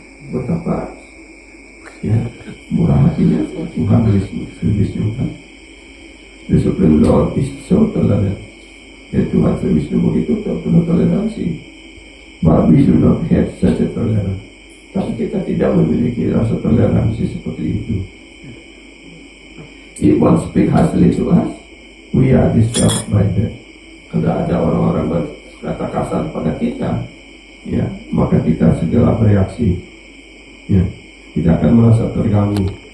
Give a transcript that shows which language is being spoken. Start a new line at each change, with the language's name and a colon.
Indonesian: Betapa murah hatinya Tuhan Wisnu kan.
English: The Supreme Lord is so tolerant.
Indonesian: Tuhan Wisnu begitu penuh toleransi.
English: But we do not have such a tolerance.
Indonesian: Tapi kita tidak memiliki rasa toleransi seperti itu.
English: If one speak harshly to us, we are disturbed by that.
Indonesian: Kalau ada orang-orang berkata kasar pada kita, maka kita segera bereaksi. Kita akan merasa terganggu.